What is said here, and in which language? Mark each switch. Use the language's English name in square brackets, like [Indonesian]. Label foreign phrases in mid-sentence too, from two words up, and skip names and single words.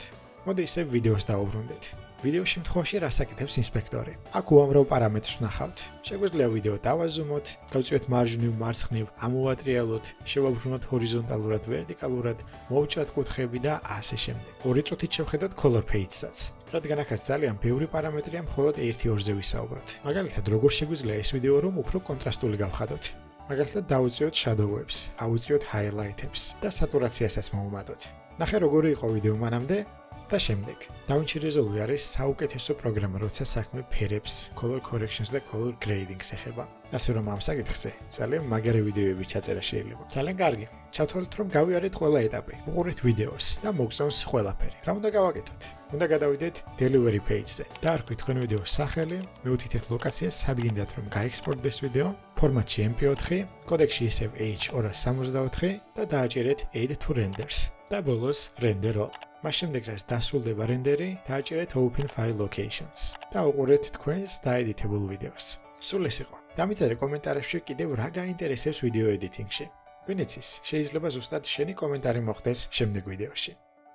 [Georgian] მოდი ისევ ვიდეოს დავუბრუნდეთ. ვიდეოს შემთხვევაში რას აკეთებს ინსპექტორი? აქ უამრავ პარამეტრს ვნახავთ. შეგვიძლია ვიდეო დავაზუმოთ, გავწიოთ მარჯვნივ, მარცხნივ, ამოვატრიალოთ, შევაბრუნოთ ჰორიზონტალურად, ვერტიკალურად, მოვჭრათ კუთხეები და ასე შემდეგ. 2 წუთით შევხედოთ [English] color page- [Georgian] საც. რადგან აქაც ძალიან ბევრი პარამეტრია, მხოლოდ 1-2-ზე ვისაუბროთ. მაგალითად, როგორ შეგვიძლია ეს ვიდეო რომ უფრო კონტრასტული გავხადოთ? მაგალითად, დავუწიოთ shadow-ებს, ავუწიოთ highlight-ებს და სატურაციასაც მოვუმატოთ. ნახე როგორი იყო ვიდეო მანამდე და შემდეგ. DaVinci Resolve არის საუკეთესო პროგრამა, როცა საქმე ფერებს, [English] color corrections [Georgian] და [English] color grading- [Georgian] ს ეხება. ასე რომ ამ საკითხზე ძალიან მაგარი ვიდეოები ჩაწერა შეიძლება. ძალიან კარგი. ჩავთვალეთ, რომ გავიარეთ ყველა ეტაპი. უყურეთ ვიდეოს და მოგწონს ყველაფერი. რა უნდა გავაკეთოთ? უნდა გადავიდეთ [English] delivery page- [Georgian] ზე. დაარქვით თქვენ ვიდეოს სახელი, მეუთითეთ ლოკაციას, სად გინდათ რომ გაექსპორტდეს ვიდეო, ფორმატში MP4, კოდექსში ისევ H264 და დააჭერეთ [English] add to renders. [Georgian] და ბოლოს [English] render all. [Georgian] მას შემდეგ რაც დასრულდება რენდერი, დააჭერეთ [English] open file locations [Georgian] და უყურეთ თქვენს დაედიტებულ ვიდეოს. სულ ეს იყო. დამიწერე კომენტარებში კიდევ რა გაინტერესებს ვიდეო ედიტინგში. ვინც ის შეიძლება ზუსტად შენი კომენტარი მოხდეს შემდეგ ვიდეოში.